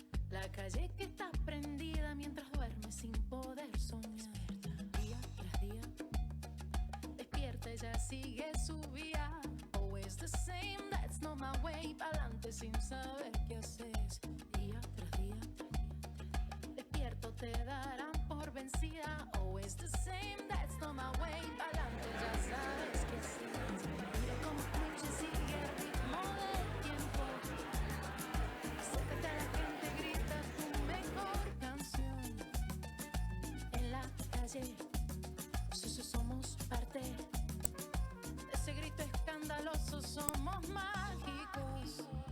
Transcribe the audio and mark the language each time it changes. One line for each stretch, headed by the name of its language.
Spanish: La calle que está prendida mientras duerme sin poder soñar. Día tras día, despierta, ella sigue su vía.
English: Always the same, that's not my way.
Spanish: Pa'lante sin saber qué haces. Día tras día, despierto, te darán por vencida.
English: Always the same, that's not my way.
Spanish: Pa'lante, ya sabes qué haces. Mira cómo fluye, sigue el ritmo del tiempo. Acércate a la gente, grita tu mejor canción. En la calle, somos parte de ese grito escandaloso, somos mágicos.